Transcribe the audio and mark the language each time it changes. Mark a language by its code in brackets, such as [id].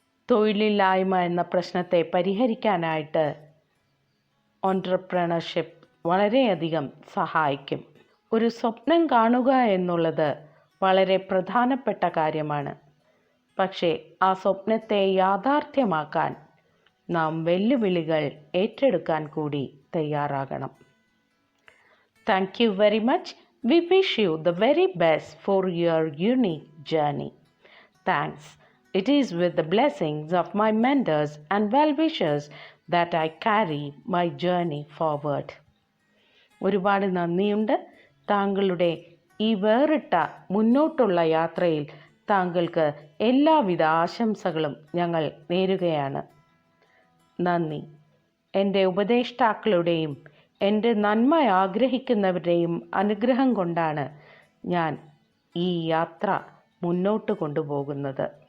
[ml] തൊഴിലില്ലായ്മ എന്ന പ്രശ്നത്തെ പരിഹരിക്കാനായിട്ട് ഓൺട്രപ്രണർഷിപ്പ് വളരെയധികം സഹായിക്കും. ഒരു സ്വപ്നം കാണുക എന്നുള്ളത് വളരെ പ്രധാനപ്പെട്ട കാര്യമാണ്. പക്ഷേ ആ സ്വപ്നത്തെ യാഥാർത്ഥ്യമാക്കാൻ നാം വെല്ലുവിളികൾ ഏറ്റെടുക്കാൻ കൂടി തയ്യാറാകണം. [en] Thank you very much. We wish you the very best for your unique journey. Thanks. It is with the blessings of my mentors and well-wishers that I carry my journey forward. [ml] ഒരുപാട് നന്ദിയുണ്ട്. താങ്കളുടെ ഈ വേറിട്ട മുന്നോട്ടുള്ള യാത്രയിൽ താങ്കൾക്ക് എല്ലാവിധ ആശംസകളും ഞങ്ങൾ നേരുകയാണ്. നന്ദി. എൻ്റെ ഉപദേഷ്ടാക്കളുടെയും എൻ്റെ നന്മ ആഗ്രഹിക്കുന്നവരുടെയും അനുഗ്രഹം കൊണ്ടാണ് ഞാൻ ഈ യാത്ര മുന്നോട്ട് കൊണ്ടുപോകുന്നത്.